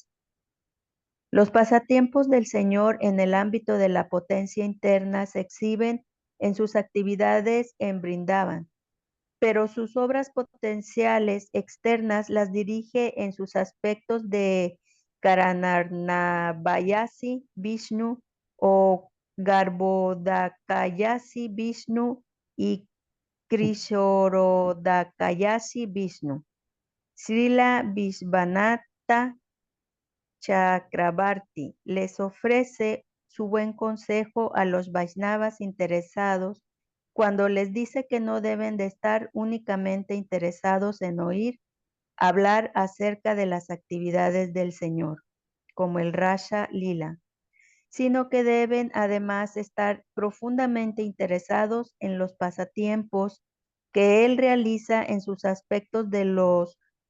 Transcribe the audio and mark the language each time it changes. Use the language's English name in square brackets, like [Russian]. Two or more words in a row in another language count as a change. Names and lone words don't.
[Spanish] Los pasatiempos del Señor en el ámbito de la potencia interna se exhiben en sus actividades en Brindavan, pero sus obras potenciales externas las dirige en sus aspectos de Karanarnavayasi Vishnu o Garbhodakayasi Vishnu y Krishorodakayasi Vishnu. Srila Vishvanatha Chakrabarti les ofrece su buen consejo a los Vaishnavas interesados cuando les dice que no deben de estar únicamente interesados en oír hablar acerca de las actividades del Señor, como el Rasha Lila, sino que deben además estar profundamente interesados en los pasatiempos que Él realiza en sus aspectos de los